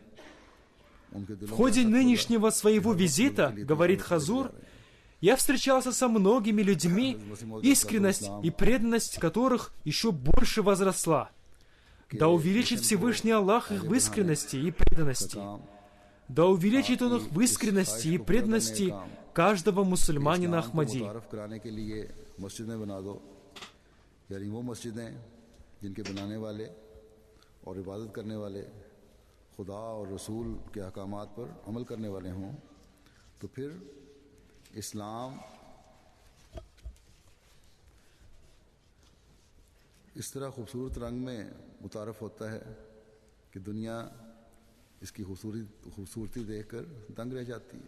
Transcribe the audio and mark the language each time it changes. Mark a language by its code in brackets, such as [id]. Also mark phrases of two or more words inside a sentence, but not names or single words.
[ru] В ходе нынешнего своего визита, говорит Хазур, я встречался со многими людьми, искренность и преданность которых еще больше возросла. Да увеличит Всевышний Аллах их в искренности и преданности. Да увеличит Он их в искренности и преданности каждого мусульманина Ахмади. [ur] اسلام اس طرح خوبصورت رنگ میں متعارف ہوتا ہے کہ دنیا اس کی خوبصورتی دیکھ کر دنگ رہ جاتی ہے.